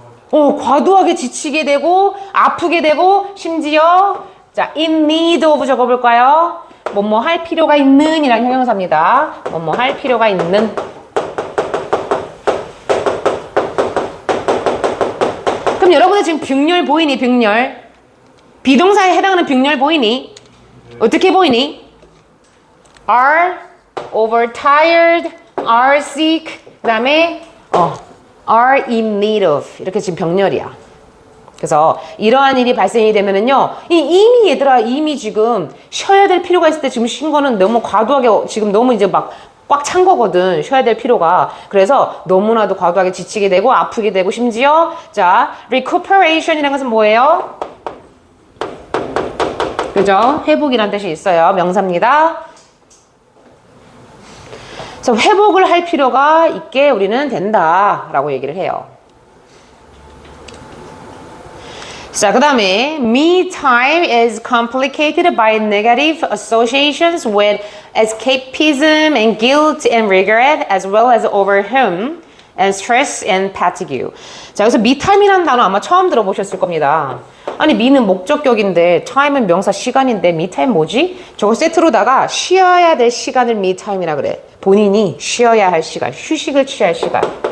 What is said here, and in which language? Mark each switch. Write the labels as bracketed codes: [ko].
[ko] 과도하게 지치게 되고, 아프게 되고, 심지어, 자, [en] in need of [ko] 적어볼까요? 뭐뭐 할 필요가 있는 이란 형용사입니다. 뭐뭐 할 필요가 있는. 그럼 여러분들 지금 빙렬 보이니? 빙렬. 비동사에 해당하는 빙렬 보이니? 어떻게 보이니? [en] are overtired, are sick, [ko] 그 다음에 [en] are in need of [ko] 이렇게 지금 병렬이야. 그래서 이러한 일이 발생이 되면은요, 이미 얘들아, 이미 지금 쉬어야 될 필요가 있을 때 지금 쉰 거는 너무 과도하게 지금 너무 이제 막 꽉 찬 거거든. 쉬어야 될 필요가. 그래서 너무나도 과도하게 지치게 되고 아프게 되고 심지어 자, recuperation이라는 것은 뭐예요? 그죠? 회복이라는 뜻이 있어요. 명사입니다. 그래서 회복을 할 필요가 있게 우리는 된다라고 얘기를 해요. 자, 그 다음에 [en] me time is complicated by negative associations with escapism and guilt and regret as well as overwhelm and stress and fatigue. [ko] 자, 여기서 me time이라는 단어 아마 처음 들어보셨을 겁니다. 아니, me는 목적격인데 time은 명사 시간인데 me time 뭐지? 저거 세트로다가 쉬어야 될 시간을 me time이라 그래. 본인이 쉬어야 할 시간, 휴식을 취할 시간.